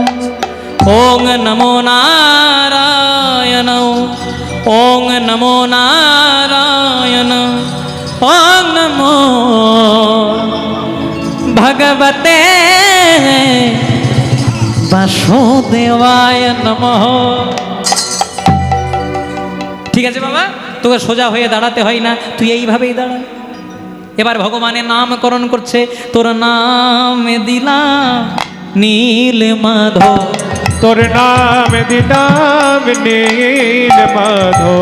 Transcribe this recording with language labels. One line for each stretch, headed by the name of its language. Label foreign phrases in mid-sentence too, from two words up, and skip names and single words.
Sanskrit: ओं नमो नारायण ओं नमो नारायण ओं नमो भगवते वासुदेवाय नमः।
Bangla: ঠিক আছে বাবা, তোকে সোজা হয়ে দাঁড়াতে হয় না, তুই এইভাবেই দাঁড়া। এবার ভগবানের নামকরণ করছে। তোর নাম দিলাম নীল মাধব, তোর নাম দিলাম নীল মাধব,